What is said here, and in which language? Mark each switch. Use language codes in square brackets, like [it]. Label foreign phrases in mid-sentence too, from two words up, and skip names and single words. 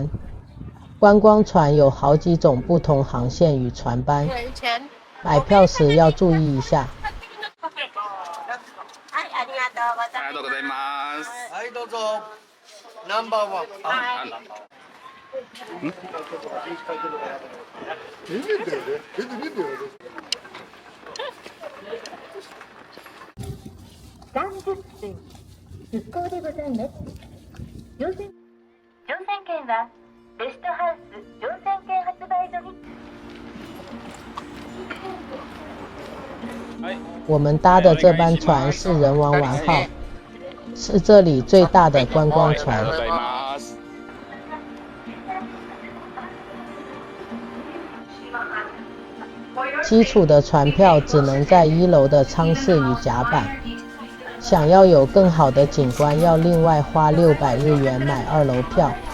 [zh] 观光船有好几种不同航线与船班，买票时要注意一下。 [ja] ありがとうございます。はい、どうぞ。ナンバーワン。出てんだよね。出てんだよね。 30分出港でございます。乗船券はレストハウス乗船券発売所に。 [zh] 我们搭的这班船是人王丸号，是这里最大的观光船。基础的船票只能在1楼的舱室与甲板，想要有更好的景观，要另外花600日元买2楼票。